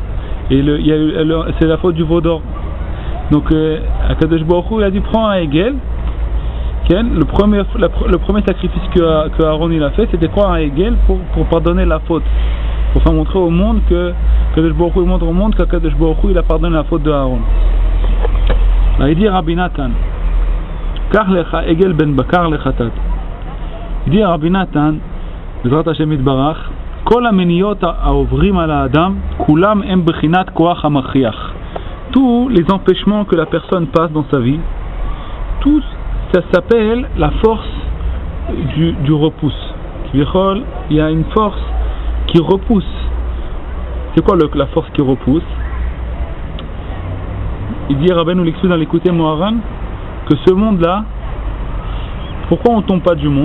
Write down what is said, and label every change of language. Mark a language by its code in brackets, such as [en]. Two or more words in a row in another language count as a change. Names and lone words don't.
[fr] Et c'est la faute du veau d'or. Donc [he] הקדוש ברוך הוא [fr] il a dit prends un egel. Le premier sacrifice que Aaron il a fait, c'était quoi? Un egel pour pardonner la faute, pour faire montrer au monde que [he] הקדוש ברוך הוא [fr] montre au monde qu' [he] הקדוש ברוך הוא [fr] il a pardonné la faute de Aaron. Là il dit Rabbi Nathan, [he] קח לך עגל בן בקר לחטאת. [fr] Il dit Rabbi Nathan, [he] בעזרת השם יתברך, כל המניות העוברים על האדם, כולם הם בחינת כוח המכריח. [fr] Tous les empêchements que la personne passe dans sa vie, tous, ça s'appelle la force du repousse. Il y a une force qui repousse. C'est quoi la force qui repousse? Il dit Rabbeinu l'explique dans l'écouté Moharan que ce monde-là, pourquoi on ne tombe pas du monde?